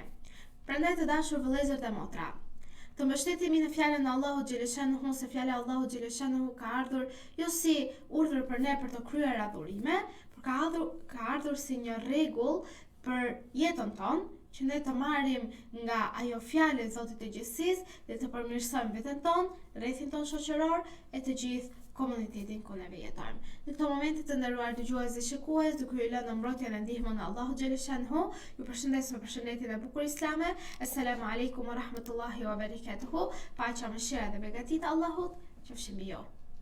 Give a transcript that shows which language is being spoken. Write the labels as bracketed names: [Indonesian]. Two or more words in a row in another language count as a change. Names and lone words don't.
[Albanian] Prandaj të dashur vëllezër dhe motra, të mbështetemi në fjalën e Allahut xheleshanuhu, se fjala e Allahut xheleshanuhu ka ardhur jo si urdhër për ne për të kryer adhurime, por ka ardhur si një rregull për jetën tonë, që ne të marrim nga ajo fjalë e Zotit të gjithësisë dhe të përmirësojmë veten tonë, rrethin tonë shoqëror e të gjithë komunitetin ku ne jetojmë. Në këto momente të nderuar dëgjues dhe shikues, duke ju lënë në mbrojtjen e ndihmën e Allahut xheleshanuhu, ju përshëndes me përshëndetjen e bukur islame. [Arabic] السلام عليكم ورحمة الله وبركاته. [Albanian] Paqja, mëshira dhe begatit e Allahut qofshin mbi ju.